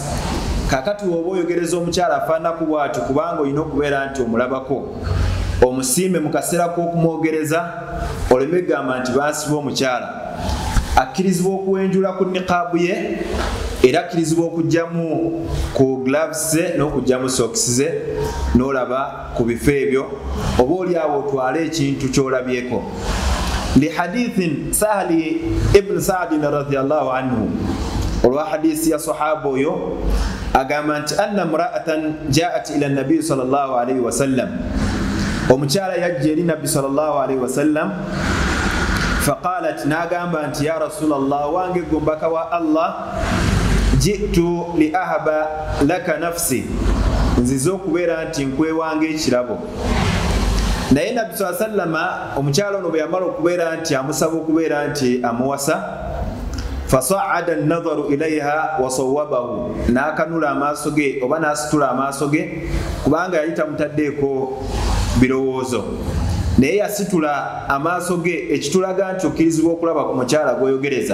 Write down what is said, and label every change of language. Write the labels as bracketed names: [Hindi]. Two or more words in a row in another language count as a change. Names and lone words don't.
[Ganda] Kakati oba oyogereza omukyala afaanaku bw'atyo, kubanga olina okubeera nti omulabako, omusiime mu kaseera k'okumwogereza, oleme gamba nti baasiba omukyala. Akkirizibwa okuwenjula ku niqaabu ye, era akkirizibwa okugyamu ku gloves ze n'okugyamu sokisi ze, n'olaba ku bifo ebyo, oba oli awo otwale ekintu ky'olabyeko. [Arabic] لحديث سهل بن سعد رضي الله عنه, [Ganda] olwa hadisi ya sahaba oyo agamba nti [Arabic] أن امرأة جاءت إلى النبي صلى الله عليه وسلم, [Ganda] omukyala yajja eri nabbi [Arabic] صلى الله عليه وسلم فقالت, [Ganda] n'agamba nti [Arabic] يا رسول الله, [Ganda] wange gombaka wa Allah, [Arabic] جئت لأهب لك نفسي, [Ganda] nzize okubeera nti nkwewange ekirabo. Naye nabbi [Arabic] صلى الله عليه وسلم, [Ganda] omukyala ono bwe yamala okubeera nti amusaba okubeera nti amuwasa, [Arabic] فصعد النظر إليها وصوبه, [Ganda] n'akanula amaaso ge oba n'asitula amaaso ge, kubanga yali tamutaddeeko birowoozo, naye yasitula amaaso ge, ekitulaga nti okkirizibwa okulaba ku mukyala gw'oyogereza.